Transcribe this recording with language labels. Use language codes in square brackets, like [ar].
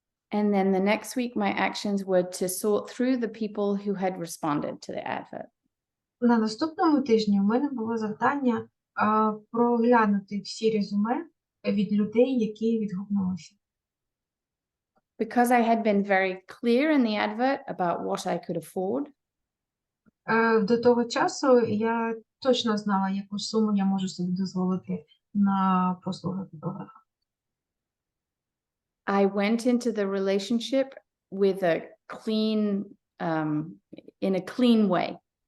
[en] And then the next week, my actions were to sort through the people who had responded to the advert. [uk] На наступному тижні у мене було завдання проглянути всі резюме від людей, які відгукнулися. [en] Because I had been very clear in the advert about what I could afford, [uk] До того часу я точно знала, яку суму я можу собі дозволити на послуги фотографа. [en] I went into the relationship with a clean, in a clean way.